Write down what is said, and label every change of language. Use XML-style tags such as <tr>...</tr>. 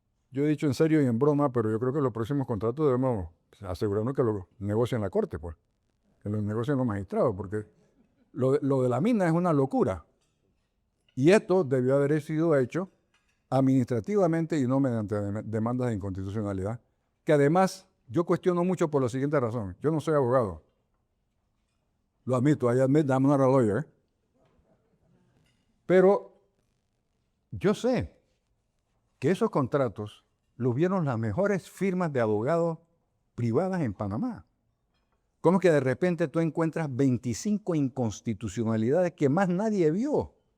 <es>Yo he dicho en serio y en broma, pero yo creo que los próximos contratos debemos asegurarnos que lo negocien la Corte, pues, que lo negocien los magistrados, porque lo de la mina es una locura. Y esto debió haber sido hecho administrativamente y no mediante demandas de inconstitucionalidad, que además yo cuestiono mucho por la siguiente razón. Yo no soy abogado. Lo admito,</es> <en>I admit I'm not a lawyer.</en> <es>Pero yo sé que esos contratos los vieron las mejores firmas de abogados privadas en Panamá. ¿Cómo que de repente tú encuentras 25 inconstitucionalidades que más nadie vio?</es>